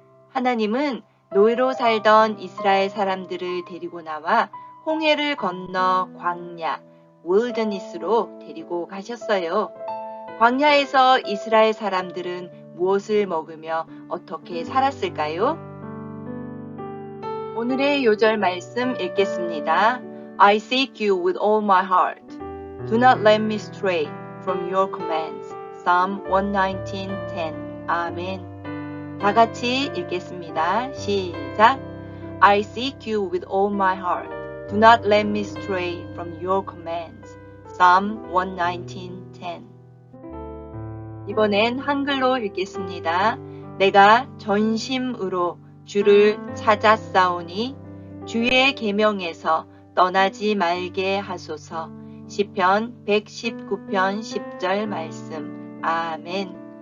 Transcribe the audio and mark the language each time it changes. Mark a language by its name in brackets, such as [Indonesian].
[Korean] 하나님은 노예로 살던 이스라엘 사람들을 데리고 나와 홍해를 건너 광야 Wilderness로 데리고 가셨어요. 광야에서 이스라엘 사람들은 무엇을 먹으며 어떻게 살았을까요? 오늘의 요절 말씀 읽겠습니다. [English] I seek you with all my heart. Do not let me stray from your commands. Psalm 119:10. 아멘. [Korean] 다 같이 읽겠습니다. 시작. [English] I seek you with all my heart. Do not let me stray from your commands. Psalm 119:10. [Korean] 이번엔 한글로 읽겠습니다. 내가 전심으로 주를 찾았사오니 주의 계명에서 떠나지 말게 하소서. 시편 119편 10절 말씀. 아멘.